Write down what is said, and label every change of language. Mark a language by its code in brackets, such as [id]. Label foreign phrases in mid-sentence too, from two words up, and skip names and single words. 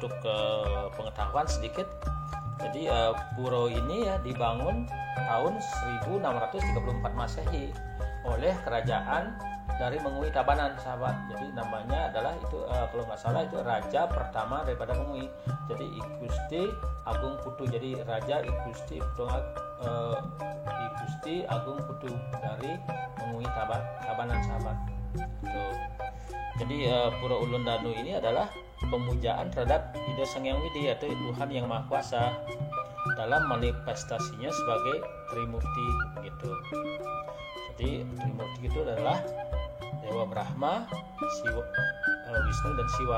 [id] Jadi untuk pengetahuan sedikit, Jadi pura ini ya dibangun tahun 1634 Masehi oleh kerajaan dari Mengui Tabanan, sahabat. Jadi namanya adalah itu kalau nggak salah itu raja pertama daripada Mengui. Jadi I Gusti Agung Putu. Jadi Raja I Gusti Agung Putu dari Mengui Tabanan, sahabat. Tuh. Jadi Pura Ulun Danu ini adalah pemujaan terhadap Ida Sang Hyang Widi atau Tuhan yang Maha Kuasa dalam manifestasinya sebagai Trimurti gitu. Jadi Trimurti itu adalah Dewa Brahma, Wisnu dan Siwa.